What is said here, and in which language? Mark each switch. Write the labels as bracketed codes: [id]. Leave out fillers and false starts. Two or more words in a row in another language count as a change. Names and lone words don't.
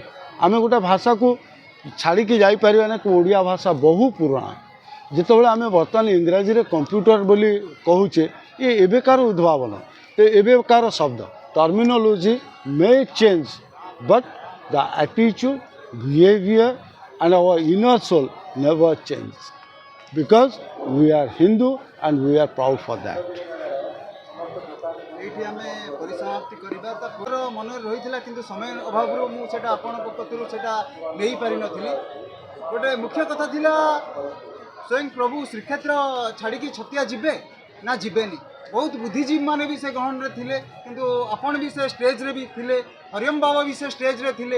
[or] ଆମେ ଗୋଟେ ଭାଷାକୁ ଛାଡ଼ିକି ଯାଇପାରିବା ନା। ଓଡ଼ିଆ ଭାଷା ବହୁ ପୁରୁଣା। ଯେତେବେଳେ ଆମେ ବର୍ତ୍ତମାନ ଇଂରାଜୀରେ କମ୍ପ୍ୟୁଟର ବୋଲି କହୁଛେ, ଏ ଏବେକାର ଉଦ୍ଭାବନ, ଏବେକାର ଶବ୍ଦ। [en] terminology may change but the attitude, behavior and our inner soul never change because we are Hindu and we are proud for that. [or] ଏଇଠି ଆମେ ପରିସମାପ୍ତି କରିବା। ତା ପୁରା ମନରେ ରହିଥିଲା କିନ୍ତୁ ସମୟ ଅଭାବରୁ ମୁଁ ସେଇଟା ଆପଣଙ୍କ କତିରୁ ସେଇଟା ନେଇପାରିନଥିଲି। ଗୋଟେ ମୁଖ୍ୟ କଥା ଥିଲା, ସ୍ୱୟଂ ପ୍ରଭୁ ଶ୍ରୀକ୍ଷେତ୍ର ଛାଡ଼ିକି ଛତିଆ ଯିବେ ନା ଯିବେନି। ବହୁତ ବୁଦ୍ଧିଜୀବୀ ମାନେ ବି ସେ ଗହଣରେ ଥିଲେ, କିନ୍ତୁ ଆପଣ ବି ସେ ଷ୍ଟେଜ୍ରେ ବି ଥିଲେ, ହରିଓମ ବାବା ବି ସେ ଷ୍ଟେଜ୍ରେ ଥିଲେ।